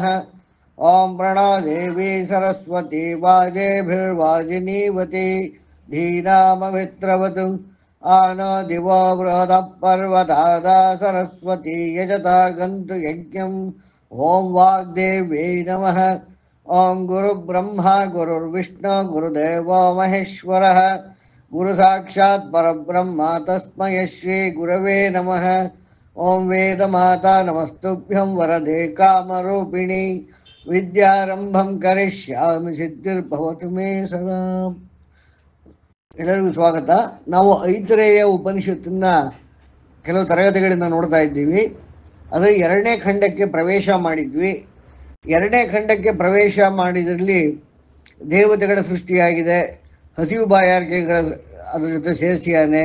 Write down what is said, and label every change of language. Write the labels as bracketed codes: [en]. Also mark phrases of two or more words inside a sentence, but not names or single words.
[sa] ॐ प्रणो देवि सरस्वति वाजेभिर्वाजिनीवति धीनाममित्रवतु आनो दिवो बृहद पर्वताद सरस्वति यजता गन्तु यज्ञं. ॐ वाग्देव्यै नमः. ॐ गुरु ब्रह्म गुरुर्विष्णु गुरुदेवो महेश्वरः गुरु साक्षात् परब्रह्म तस्मै श्री गुरवे नमः. ॐ वेद माता नमस्तुभ्यं वरदे कामरूपिणि विद्यारम्भं करिष्यामि सिद्धिर्भवतु मे सदा. [kn] ಎಲ್ಲರಿಗೂ ಸ್ವಾಗತ. ನಾವು ಐತರೇಯ ಉಪನಿಷತ್ತನ್ನ ಕೆಲವು ತರಗತಿಗಳಿಂದ ನೋಡ್ತಾ ಇದ್ದೀವಿ. ಅದರ 2ನೇ ಖಂಡಕ್ಕೆ ಪ್ರವೇಶ ಮಾಡಿದ್ವಿ. 2ನೇ ಖಂಡಕ್ಕೆ ಪ್ರವೇಶ ಮಾಡಿದ್ರಲ್ಲಿ ದೇವತೆಗಳ ಸೃಷ್ಟಿಯಾಗಿದೆ, ಹಸಿವು ಬಾಯಾರಿಕೆಗಳ ಅದ್ರ ಜೊತೆ ಸೇರಿಸಿಯಾನೆ.